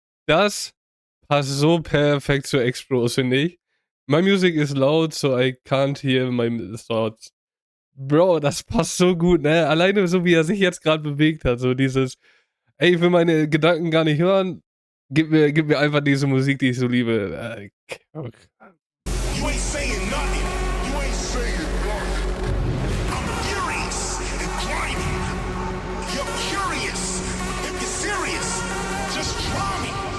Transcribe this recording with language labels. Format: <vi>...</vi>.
<de>Das passt so perfekt zu X-Bros, finde ich.</de> <en>My music is loud, so I can't hear my thoughts.</en> <de>Bro, das passt so gut, ne? Alleine so, wie er sich jetzt gerade bewegt hat. So dieses, ey, ich will meine Gedanken gar nicht hören. Gib mir einfach diese Musik, die ich so liebe. Okay.</de> <en>You ain't saying nothing. You ain't saying nothing. I'm furious and grimy. You're curious. If you're serious, just try me.</en>